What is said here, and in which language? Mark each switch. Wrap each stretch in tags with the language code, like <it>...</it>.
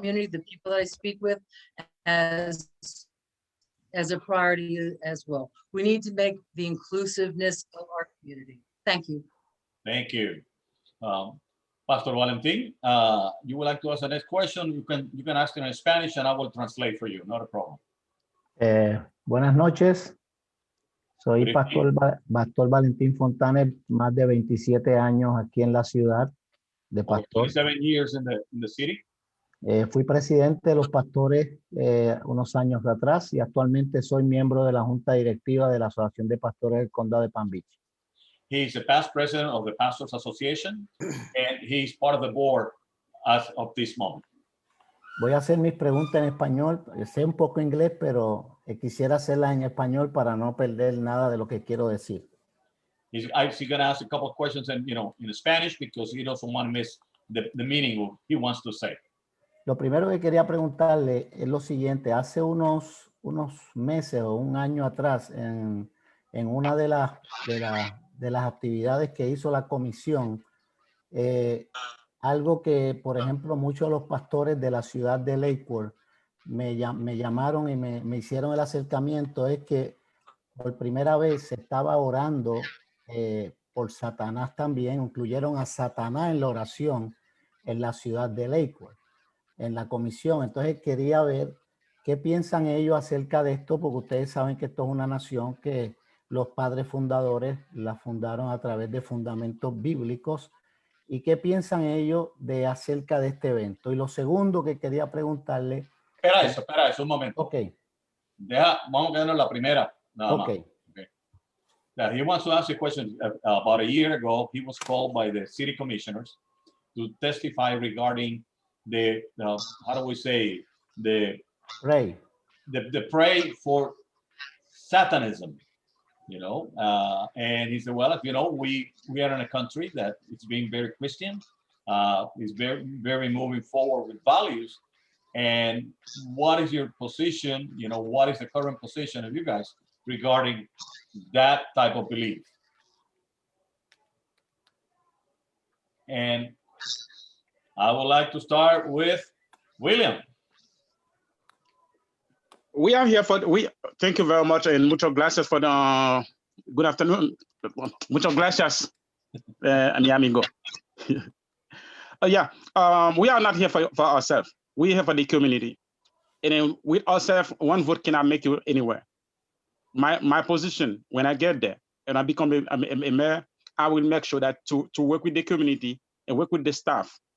<en>community, the people that I speak with, as a priority as well. We need to make the inclusiveness of our community. Thank you. Thank you. Pastor Valentin, you would like to ask the next question? You can ask it in Spanish and I will translate for you, not a problem.</en> <es>Buenas noches. Soy</es> <en>Good evening.</en> <es>Pastor Valentín Fontanes, más de 27 años aquí en la ciudad de</es> <en>Over pastor. 27 years in the city.</en> <es>Fui presidente de los pastores unos años atrás y actualmente soy miembro de la junta directiva de la Asociación de Pastores del Condado de Palm Beach.</es> <en>He's the past president of the Pastors Association and he's part of the board as of this moment.</en> <es>Voy a hacer mis preguntas en español. Sé un poco inglés, pero quisiera hacerlas en español para no perder nada de lo que quiero decir.</es> <en>He's going to ask a couple of questions in Spanish because he doesn't want to miss the meaning of what he wants to say.</en> <es>Lo primero que quería preguntarle es lo siguiente. Hace unos meses o un año atrás, en una de las actividades que hizo la comisión, algo que, por ejemplo, muchos de los pastores de la ciudad de Lakewood me llamaron y me hicieron el acercamiento, es que por primera vez se estaba orando por Satanás también, incluyeron a Satanás en la oración en la ciudad de Lakewood, en la comisión. Entonces quería ver qué piensan ellos acerca de esto, porque ustedes saben que esto es una nación que los padres fundadores la fundaron a través de fundamentos bíblicos. ¿Y qué piensan ellos de acerca de este evento? Y lo segundo que quería preguntarle... Espera eso, un momento. Ok. Vamos a quedarnos la primera. Nada más. Okay.</es> <en>Now, he wants to ask a question. About a year ago, he was called by the city commissioners to testify regarding the how do we say, the pray for Satanism. And he said, well, we are in a country that it's being very Christian, is very, very moving forward with values. And what is your position? What is the current position of you guys regarding that type of belief? And I would like to start with William. We are here thank you very much, and</en> <es>muchas gracias</es> <en>for the good afternoon.</en> <es>Muchas gracias, mi amigo.</es> <en>We are not here for ourselves. We are here for the community. And with ourselves, one vote cannot make you anywhere. My position, when I get there and I become a mayor, I will make sure that to work with the community and work with the staff.</en>